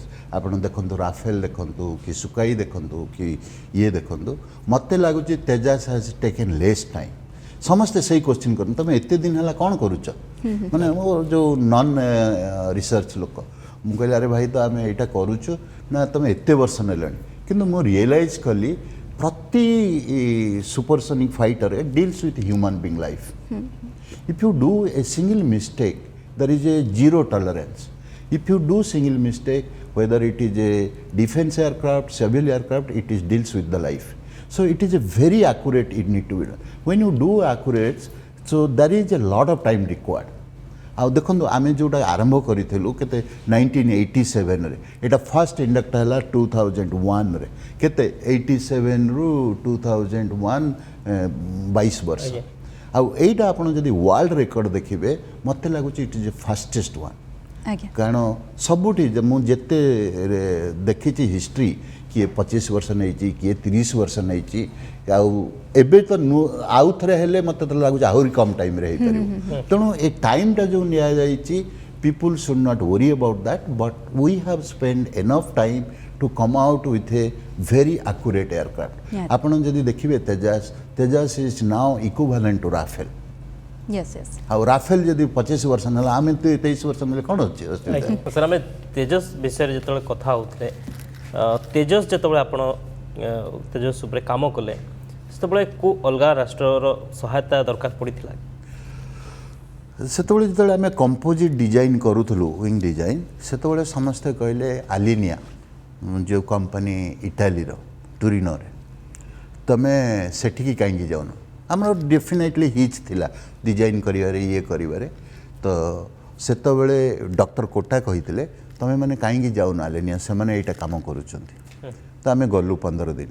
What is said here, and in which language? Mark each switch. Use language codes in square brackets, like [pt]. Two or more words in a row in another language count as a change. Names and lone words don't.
[or] ଆପଣ ଦେଖନ୍ତୁ ରାଫେଲ୍ ଦେଖନ୍ତୁ କି ସୁକାଇ ଦେଖନ୍ତୁ କି ଇଏ ଦେଖନ୍ତୁ ମୋତେ ଲାଗୁଛି [en] Tejas has taken less time [or] ସମସ୍ତେ ସେଇ କ୍ୱେଶ୍ଚିନ୍ କରନ୍ତି ତୁମେ ଏତେ ଦିନ ହେଲା କ'ଣ କରୁଛ ମାନେ ମୋର ଯେଉଁ [en] non research [or] ଲୋକ ମୁଁ କହିଲି ଆରେ ଭାଇ ତ ଆମେ ଏଇଟା କରୁଛୁ ନା ତୁମେ ଏତେ ବର୍ଷ ନେଲଣି କିନ୍ତୁ ମୁଁ ରିଏଲାଇଜ୍ କଲି ପ୍ରତି [en] supersonic fighter deals with human being life if you do a single mistake there is a zero tolerance. If you do single mistake, whether it is a defense aircraft, civil aircraft, it is deals with the life. So it is a very accurate, it need to be done. When you do accurate, so there is a lot of time required. [or] ଆଉ ଦେଖନ୍ତୁ ଆମେ ଯେଉଁଟା ଆରମ୍ଭ କରିଥିଲୁ କେତେ 1987ରେ ଏଇଟା [en] first induct [or] ହେଲା 2001ରେ କେତେ 87ରୁ 2001 22 ବର୍ଷ ଆଉ ଏଇଟା ଆପଣ ଯଦି [en] world record [or] ଦେଖିବେ ମୋତେ ଲାଗୁଛି [en] it is a fastest one [or] କାରଣ ସବୁଠି ମୁଁ ଯେତେ ଦେଖିଛି ହିଷ୍ଟ୍ରି କିଏ 25 ବର୍ଷ ନେଇଛି କିଏ 30 ବର୍ଷ ନେଇଛି ଆଉ ଏବେ ତ ଆଉ ଥରେ ହେଲେ ମୋତେ ତ ଲାଗୁଛି ଆହୁରି କମ୍ ଟାଇମ୍ରେ ହେଇପାରିବ ତେଣୁ ଏ ଟାଇମ୍ଟା ଯେଉଁ ନିଆଯାଇଛି [en] people should not worry about that but we have spend enough time to come out with a very accurate aircraft. [or] ଆପଣ ଯଦି ଦେଖିବେ [en] ତେଜାସ୍ is now equivalent to Rafale. Yes. [or] ଆଉ ରାଫେଲ ଯଦି 25 ବର୍ଷ ନେଲା ଆମେ 23 ବର୍ଷ ନେଲେ କ'ଣ ଅଛି ସାର୍ ଆମେ ତେଜସ୍ ବିଷୟରେ ଯେତେବେଳେ କଥା ହେଉଥିଲେ ତେଜସ୍ ଯେତେବେଳେ ଆପଣ ତେଜସ୍ ଉପରେ କାମ କଲେ ସେତେବେଳେ କେଉଁ ଅଲଗା ରାଷ୍ଟ୍ରର ସହାୟତା ଦରକାର ପଡ଼ିଥିଲା ସେତେବେଳେ ଯେତେବେଳେ ଆମେ [en] composite design [or] କରୁଥିଲୁ [en] wing design [or] ସେତେବେଳେ ସମସ୍ତେ କହିଲେ ଆଲିନିଆ ଯେଉଁ କମ୍ପାନୀ ଇଟାଲୀର ଟୁରିନୋରେ ତୁମେ ସେଠିକି କାହିଁକି ଯାଉନ ଆମର [en] definitely hitch [or] ଥିଲା ଡିଜାଇନ୍ କରିବାରେ ଇଏ କରିବାରେ ତ ସେତେବେଳେ ଡକ୍ଟର କୋଟା କହିଥିଲେ ତୁମେ ମାନେ କାହିଁକି ଯାଉନ ଆଲେନିଆ ସେମାନେ ଏଇଟା କାମ କରୁଛନ୍ତି ତ ଆମେ ଗଲୁ 15